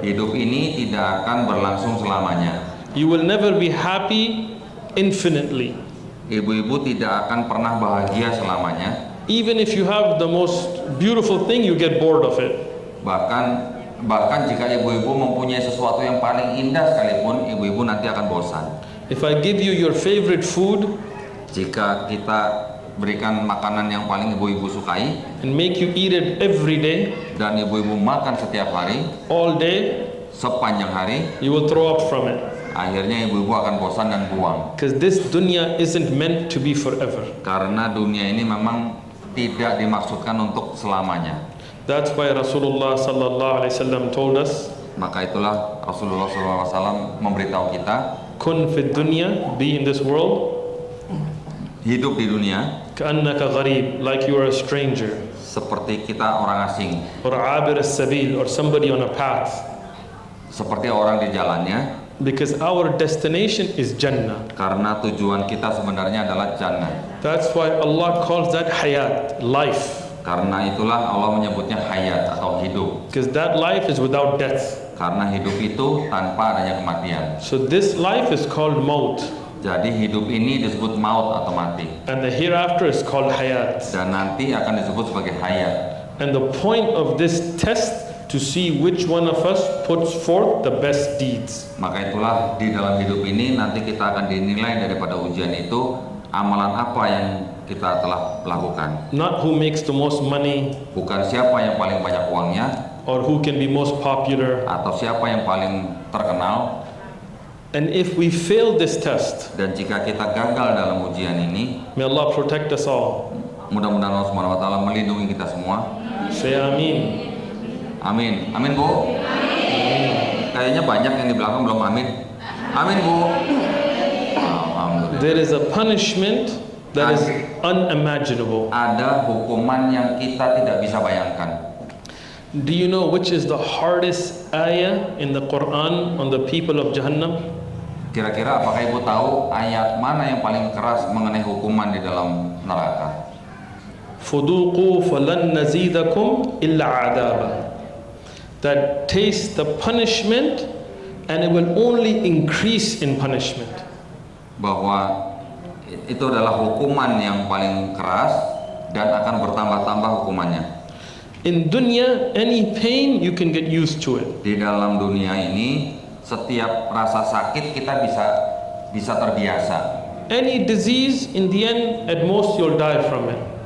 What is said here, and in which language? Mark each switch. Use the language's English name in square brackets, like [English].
[Indonesian] Hidup ini tidak akan berlangsung selamanya. [English] You will never be happy infinitely. [Indonesian] Ibu-ibu tidak akan pernah bahagia selamanya. [English] Even if you have the most beautiful thing, you get bored of it. [Indonesian] Bahkan jika ibu-ibu mempunyai sesuatu yang paling indah sekalipun, ibu-ibu nanti akan bosan. [English] If I give you your favorite food [Indonesian] Jika kita berikan makanan yang paling ibu-ibu sukai [English] and make you eat it every day, [Indonesian] dan ibu-ibu makan setiap hari, [English] all day, [Indonesian] sepanjang hari, [English] you will throw up from it. [Indonesian] akhirnya ibu-ibu akan bosan dan buang. [English] Because this dunya isn't meant to be forever. [Indonesian] Karena dunia ini memang tidak dimaksudkan untuk selamanya. [English] That's why Rasulullah sallallahu alaihi wasallam told us, [Indonesian] Maka itulah Rasulullah SAW memberitahu kita, [Arabic] kun fid dunya, [English] be in this world, [Indonesian] hidup di dunia [Arabic] ka'annaka gharib, [English] like you are a stranger, [Indonesian] seperti kita orang asing, [English] or [Arabic] abir as-sabil, [English] or somebody on a path. [Indonesian] seperti orang di jalannya, [English] Because our destination is Jannah. [Indonesian] karena tujuan kita sebenarnya adalah jannah. [English] That's why Allah calls that hayat, life. [Indonesian] Karena itulah Allah menyebutnya hayat atau hidup. [English] Because that life is without death. [Indonesian] Karena hidup itu tanpa adanya kematian. [English] So this life is called maut. [Indonesian] Jadi hidup ini disebut maut atau mati. [English] And the hereafter is called hayat. [Indonesian] Dan nanti akan disebut sebagai hayat. [English] And the point of this test to see which one of us puts forth the best deeds. [Indonesian] Maka itulah di dalam hidup ini nanti kita akan dinilai daripada ujian itu, amalan apa yang kita telah lakukan. [English] Not who makes the most money [Indonesian] Bukan siapa yang paling banyak uangnya, [English] or who can be most popular. [Indonesian] atau siapa yang paling terkenal. [English] And if we fail this test, [Indonesian] Dan jika kita gagal dalam ujian ini, [English] may Allah protect us all. [Indonesian] mudah-mudahan Allah Subhanahu wa taala melindungi kita semua. [English] Say Ameen. [Indonesian] Amin. Amin, Bu. Kayaknya banyak yang di belakang belum amin. Amin, Bu. Alhamdulillah. [English] There is a punishment that is unimaginable. [Indonesian] Ada hukuman yang kita tidak bisa bayangkan. [English] Do you know which is the hardest ayah in the Quran on the people of Jahannam? [Indonesian] Kira-kira apakah Ibu tahu ayat mana yang paling keras mengenai hukuman di dalam neraka? [Arabic] فُذُوقُوا فَلَن نَزِيدَكُمْ إِلَّا عَذَابًا. [English] That taste the punishment and it will only increase in punishment. [Indonesian] Bahwa itu adalah hukuman yang paling keras dan akan bertambah-tambah hukumannya. [English] In dunya, any pain you can get used to it. [Indonesian] Di dalam dunia ini, setiap rasa sakit kita bisa terbiasa. [English] Any disease, in the end, at most you'll die from it.